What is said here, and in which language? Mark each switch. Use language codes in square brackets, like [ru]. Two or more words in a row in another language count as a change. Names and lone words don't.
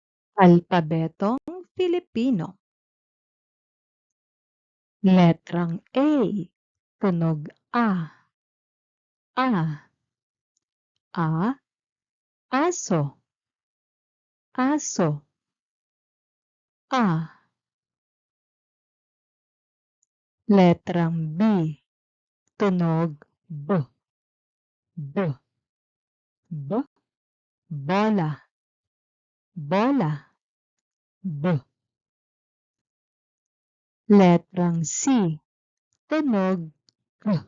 [tl] Alpabetong Filipino. Letrang A, tunog A. A, aso. Aso. A. Letrang B, tunog B. Bola. Bola. B. Letrang C, tunog K.